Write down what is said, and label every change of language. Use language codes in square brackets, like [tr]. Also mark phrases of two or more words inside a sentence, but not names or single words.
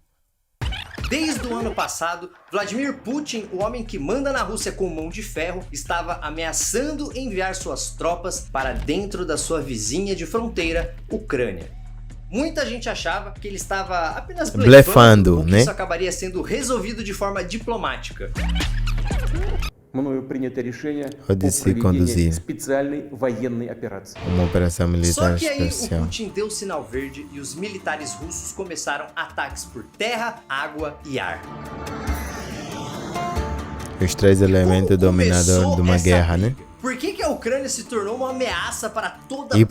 [pt] Desde o ano passado, Vladimir Putin, o homem que manda na Rússia com mão de ferro, estava ameaçando enviar suas tropas para dentro da sua vizinha de fronteira, Ucrânia. Muita gente achava que ele estava apenas blefando, né? Isso acabaria sendo resolvido de forma diplomática. [ru] Мною принято решение о проведении специальной военной операции. [pt] Uma operação militar Só que aí especial. o Putin deu o sinal verde e os militares russos começaram ataques por terra, água e ar. Os três elementos dominadores de uma guerra, briga? né? Por que a Ucrânia se tornou uma ameaça para toda a